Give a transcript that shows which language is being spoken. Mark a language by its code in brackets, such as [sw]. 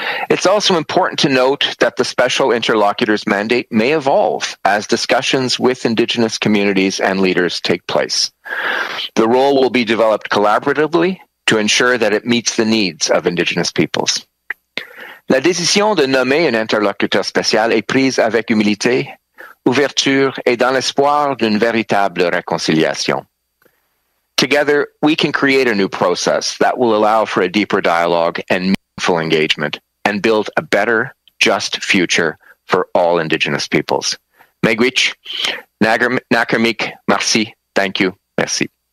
[en] It's also important to note that the special interlocutor's mandate may evolve as discussions with Indigenous communities and leaders take place. The role will be developed collaboratively to ensure that it meets the needs of Indigenous peoples. [fr] La décision de nommer un interlocuteur spécial est prise avec humilité, ouverture et dans l'espoir d'une véritable réconciliation. [en] Together, we can create a new process that will allow for a deeper dialogue and meaningful engagement and build a better, just future for all Indigenous peoples. [fr] Megwich, Nakarmik, merci, [en] thank you, [fr] merci.